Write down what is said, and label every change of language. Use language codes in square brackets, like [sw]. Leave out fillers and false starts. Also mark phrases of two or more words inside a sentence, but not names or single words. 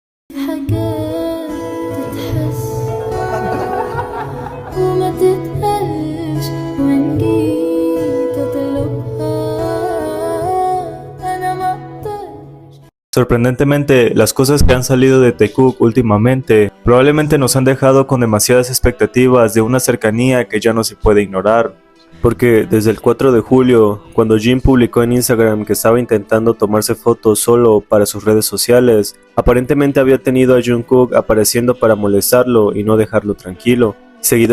[ar] حاجات تتحس وما تتقالش وإن جيت أطلبها أنا مقدرش. [es] Sorprendentemente, las cosas que han salido de Taekook últimamente probablemente nos han dejado con demasiadas expectativas de una cercanía que ya no se puede ignorar. Porque desde el 4 de julio, cuando Jin publicó en Instagram que estaba intentando tomarse fotos solo para sus redes sociales, aparentemente había tenido a Jungkook apareciendo para molestarlo y no dejarlo tranquilo, seguido